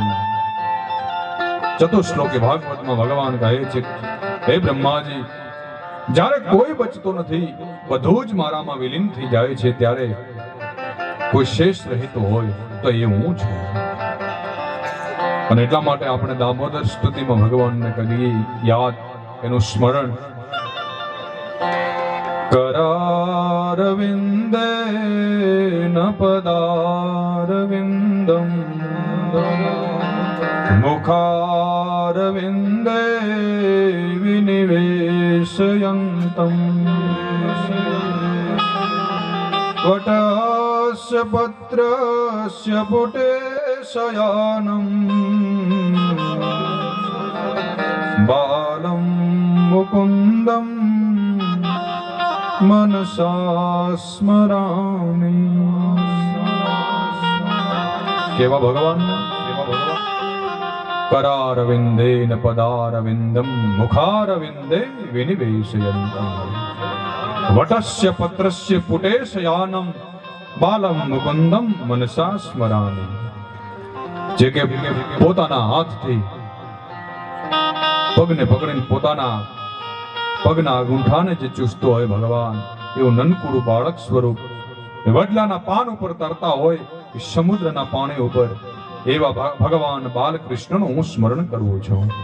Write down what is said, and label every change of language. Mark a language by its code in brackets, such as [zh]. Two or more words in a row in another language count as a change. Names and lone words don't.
[gu] ચતુશ્લોકી ભાગવતમાં ભગવાન કહે છે, હે બ્રહ્માજી, જ્યારે કોઈ બચતો નથી, બધું જ મારામાં વિલીન થઈ જાય છે, ત્યારે કોઈ શેષ રહેતો હોય તો એ હું છું. અને એટલા માટે આપણે દામોદર સ્તુતિમાં ભગવાનને કરીએ યાદ, એનું સ્મરણ. [sa] करारविन्दे न पदारविन्दम् मुखारविन्दे विनिवेशयन्तम् वटस्य पत्रस्य पुटे शयानम् बालं मुकुन्दम् मनसा स्मरामि. [gu] કેવા ભગવાન? [sa] करारविन्दे न पदारविन्दम् मुखारविन्दे विनिवेशयन्तम् वटस्य पत्रस्य पुटे शयानम् बालम् मुकुन्दम् मनसा स्मरामि. [gu] જે કે પોતાના હાથથી પગને પકડીને પોતાના પગના ગુંઠાને જે ચૂસતો હોય ભગવાન, એવું નનકુડું બાળક સ્વરૂપ વડલાના પાન ઉપર તરતા હોય કે સમુદ્રના પાણી ઉપર, એવા ભગવાન બાલકૃષ્ણનું હું સ્મરણ કરું છું.